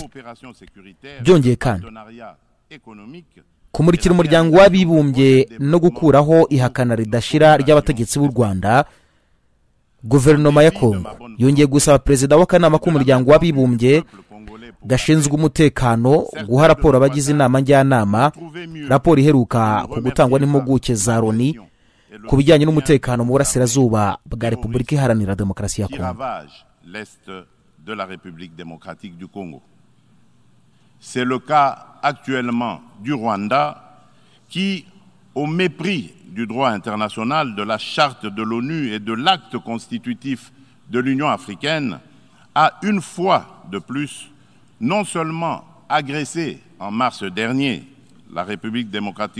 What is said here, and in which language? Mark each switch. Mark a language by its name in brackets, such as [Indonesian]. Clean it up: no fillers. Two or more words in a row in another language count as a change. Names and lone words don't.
[Kinyarwanda] Byongeye kandi kumurikira umuryango w'abibumbye no gukuraho ihakana ridashira ry'abategetsi b'u Rwanda, guverinoma ya Kongo yongeye gusaba perezida w'akanama k'umuryango w'abibumbye gashinzwe umutekano guha raporo abagize inama njyanama, raporo iheruka ku gutangwa n'impuguke za Loni ku bijyanye n'umutekano mu burasirazuba bwa Repubulika Iharanira Demokarasi ya Kongo. [French] De la République démocratique du Congo. C'est le cas actuellement du Rwanda qui, au mépris du droit international, de la charte de l'ONU et de l'acte constitutif de l'Union africaine, a une fois de plus non seulement agressé en mars dernier la République démocratique